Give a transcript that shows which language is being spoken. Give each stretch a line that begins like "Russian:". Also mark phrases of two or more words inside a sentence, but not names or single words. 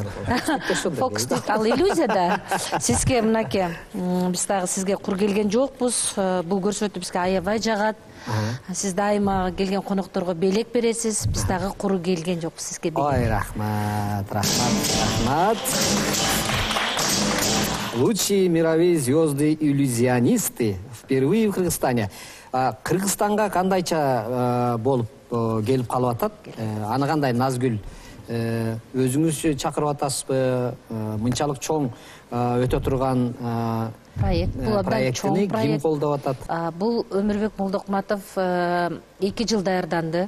Kyrgyz: Фокусник ал иллюзия да. Сизге мынакей, биз дагы сизге кур келген жокпуз. Бул көрсөтүү бизге аябай жагат. Сиз дайыма келген конокторго белек бересиз. Биз дагы кур келген жокпуз сизге. Ой, рахмат.
Russian: Лучшие мировые звезды иллюзионисты впервые в Кыргызстане.
Kyrgyz: Кыргызстанга кандайча болуп келип калып атат? Аны кандай, Назгүл? Өзүңүз чакырып атасызбы? Мынчалык чоң өтө турган проект. Бул абдан чоң проект. Ким колдоп атат? Бул Өмүрбек Молдокматов 2 жыл даярданды.